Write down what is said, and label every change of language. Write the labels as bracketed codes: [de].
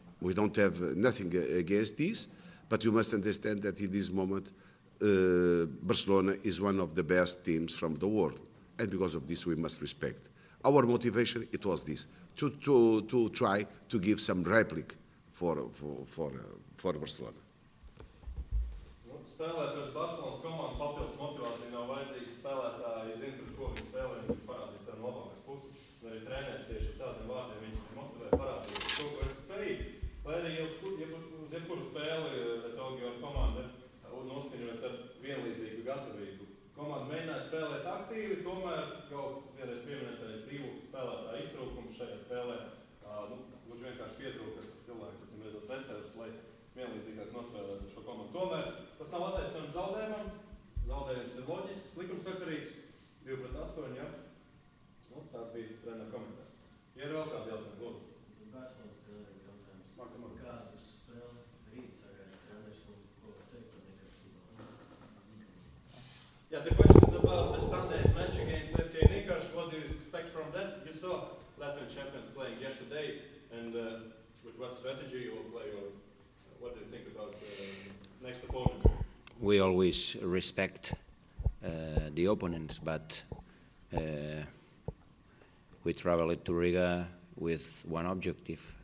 [en] We don't have nothing against this, but you must understand that in this moment, Barcelona is one of the best teams from the world, and because of this, we must respect. Our motivation, it was this, to try to give some replica for Barcelona. [lv] Spēlēt pret Barcelonas komandu papildus motivācija nav vajadzīga. Spēlētāji zina, pret ko viņi spēlē, viņi parādīs savu labākās puses. Un arī treneris tieši ar tādiem vārdiem viņus motivē parādīt to, ko esat spējīgi. Lai arī uz jebkuru spēli Georgija komanda noskaņojas ar vienlīdzīgu gatavību. Komanda mēģināja spēlēt aktīvi, tomēr jau vienreiz pieminētais divu spēlētāju iztrūkums šajā spēlē. Gluži vienkārši pietrūkas cilvēki, pēc redzot veselus, lai vienlīdzīgāk nospēlēt ar šo komandu. Tomēr tas nav attaisnojums zaudējumam. Zaudējums ir loģisks, likumsakarīgs. 2-8, ja? Tās bija treneru komentāri. Ja ir vēl kādi jautājumi, lūdzu. Barcelonas treneru jautājums. Kādu spēli rīt sagaida treneris un ko var teikt par Nikaršu? [en] Yeah, the question is about the Sunday's match against FK Nikarš. What do you expect from that? You saw Latvian champions playing yesterday, and with what strategy you will play, or what do you think about the next opponent? We always respect the opponents, but we traveled to Riga with one objective.